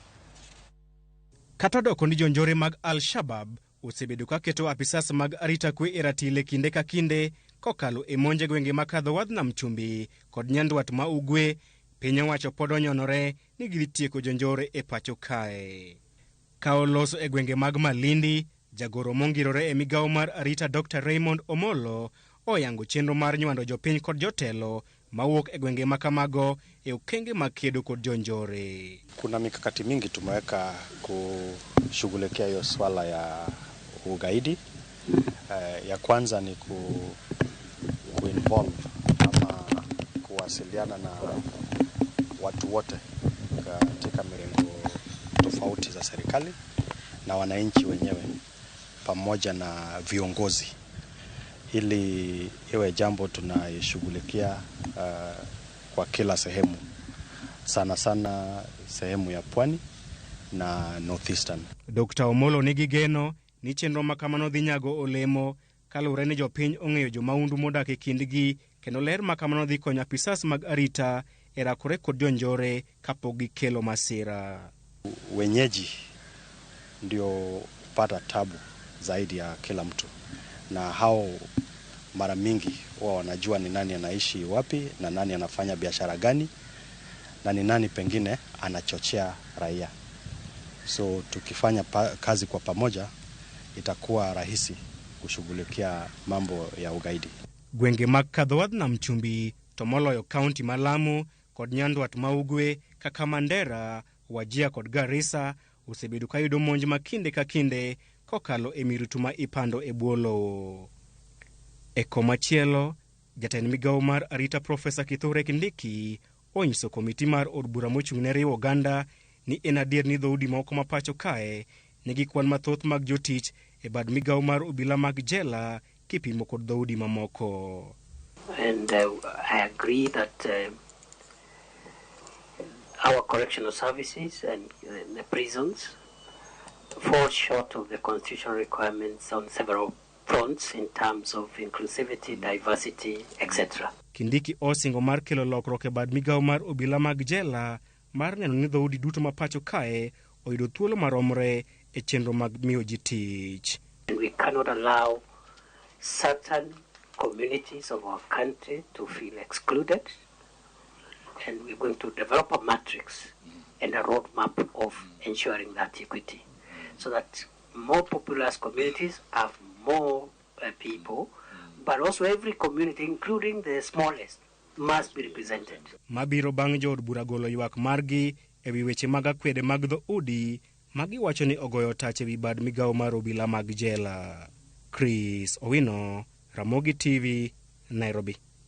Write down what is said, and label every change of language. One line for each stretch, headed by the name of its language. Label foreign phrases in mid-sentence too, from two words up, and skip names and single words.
Luo (Kenya and Tanzania): Kata doko ni jonjore mag Shabaab osebedo ka keto apisas mag arita kwe e ratile kinde ka kinde kokalo e monje gwenge makadho wadh Nam Chumbi kod Nyanduat ma Ugwe, piny owacho pod onyonore ni gidhi tieko jonjore e pacho kae. Ka oloso e gwenge mag Malindi, jagoro mongirore e Migao mar arita Dr. Raymond Omolo oyango chenro mar nywando jopiny kod jotelo mawuok e gwenge makamago e okenge mag kedo kod jonjore.
Swahili: Kuna mikakati mingi tumeweka kushughulikia hiyo swala ya ugaidi. Ya kwanza ni kuinvolve ama kuwasiliana na watu wote katika mirengo tofauti za serikali na wananchi wenyewe pamoja na viongozi, ili iwe jambo tunashughulikia kwa kila sehemu, sana sana sehemu ya Pwani na Northeastern.
Luo (Kenya and Tanzania): Dr. Omolo nigi geno ni chenro makamano dhi nyago olemo kalure ni jopiny ong'eyo jomaundu modak e kindgi kendo ler makamano dhi konyo apisas mag arita e rakore kod jonjore kapok gikelo masira.
Swahili: Wenyeji ndio pata tabu zaidi ya kila mtu, na hao mara mingi wao wanajua ni nani anaishi wapi na nani anafanya biashara gani na ni nani pengine anachochea raia. So tukifanya kazi kwa pamoja itakuwa rahisi kushughulikia mambo ya ugaidi.
Luo (Kenya and Tanzania): Gwenge mag kadho wadh Nam Chumbi to moloyo kaunti ma Lamu kod Nyanduat ma Ugwe kaka Mandera, Wajir kod Garissa osebedo ka yudo monj ma kinde ka kinde kokalo e mirutu ma ipando e bwo lowo. E komachielo, jatend Migao mar arita Profesa Kithure Kindiki onyiso komiti mar od bura mochung' ne riwo oganda ni en adier ni dhoudi moko ma pacho kae nigi kwan mathoth mag jotich e bad Migao mar obila mag jela kipimo kod dhoudi mamoko.
English: And I agree that our correctional services and the prisons fall short of the constitutional requirements on several fronts in terms of inclusivity, diversity, etc.
Luo (Kenya and Tanzania): Kindiki osingo mar kelo lokruok e bad Migao mar obila mag jela mar neno ni dhoudi duto ma pacho kae oyudo thuolo maromre e chenro mag miyo ji tich.
English: We cannot allow certain communities of our country to feel excluded, and we're going to develop a matrix and a roadmap of ensuring that equity, so that more populous communities have more people, but also every community, including the smallest, must be represented.
Luo (Kenya and Tanzania): Mabiro bang' jood bura golo ywak margi ewi weche mag akwede mag dhoudi magi wacho ni ogoyo tach ewi bad Migao mar obila mag jela. Chris Owino, Ramogi TV, Nairobi.